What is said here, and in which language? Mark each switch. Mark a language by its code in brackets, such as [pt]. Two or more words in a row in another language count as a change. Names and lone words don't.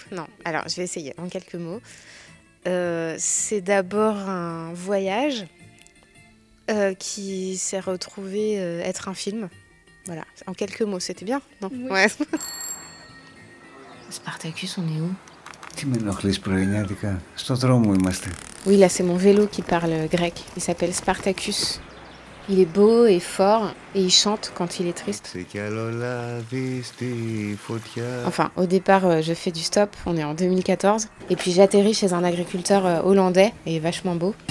[fr] Non, alors je vais essayer en quelques mots. C'est d'abord un voyage qui s'est retrouvé être un film. Voilà, en quelques mots, c'était bien, non? Oui. Ouais. Spartacus, on est où? [el] Τι με ενοχλείς πρωινιάτικα, στο δρόμο είμαστε. [fr] Oui, là c'est mon vélo qui parle grec. Il s'appelle Spartacus. Il est beau et fort et il chante quand il est triste. Enfin, au départ, je fais du stop, on est en 2014. Et puis j'atterris chez un agriculteur hollandais et vachement beau.